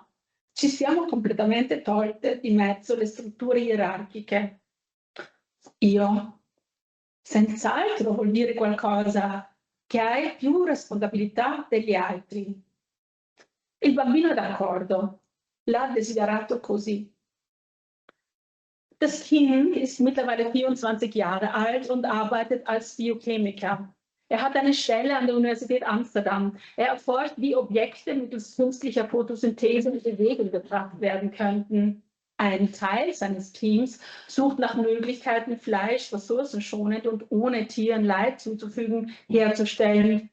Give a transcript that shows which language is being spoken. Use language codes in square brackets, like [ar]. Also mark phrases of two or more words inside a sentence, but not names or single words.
[it] Ci siamo completamente tolte di mezzo le strutture gerarchiche. Io, senz'altro vuol dire qualcosa, che hai più responsabilità degli altri. Il bambino è d'accordo, l'ha desiderato così. [de] Das Kind ist mittlerweile 24 Jahre alt und arbeitet als Biochemiker. Er hat eine Stelle an der Universität Amsterdam. Er erforscht, wie Objekte mittels künstlicher Photosynthese in Bewegung gebracht werden könnten. Ein Teil seines Teams sucht nach Möglichkeiten, Fleisch ressourcenschonend und ohne Tieren Leid zuzufügen, herzustellen.